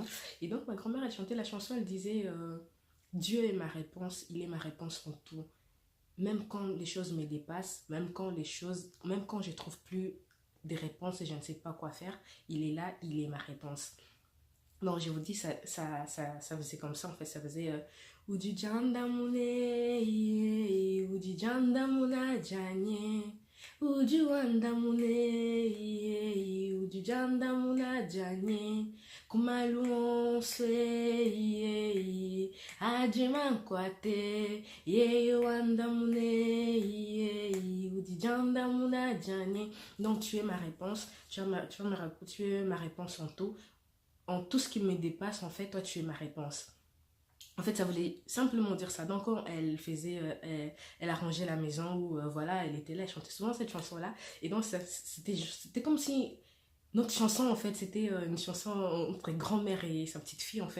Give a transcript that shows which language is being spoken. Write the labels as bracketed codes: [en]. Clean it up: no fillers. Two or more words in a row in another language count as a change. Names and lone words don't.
[fr] Et donc ma grand-mère elle chantait la chanson, elle disait Dieu est ma réponse, il est ma réponse en tout. Même quand les choses me dépassent, même quand je trouve plus des réponses et je ne sais pas quoi faire, il est là, il est ma réponse. Non, je vous dis, ça faisait comme ça, en fait, ça faisait Uji jandamune, uji jandamuna janye, uji wandamune, uji jandamuna janye, kumalunse, ajimankwate, ye wandamune, uji jandamuna janye. Donc, tu es ma réponse, tu es ma réponse en tout ce qui me dépasse, en fait, toi, tu es ma réponse. En fait, ça voulait simplement dire ça. Donc, quand elle arrangeait la maison, ou voilà, elle était là, elle chantait souvent cette chanson-là. Et donc, c'était comme si notre chanson, en fait, c'était une chanson entre grand-mère et sa petite fille, en fait.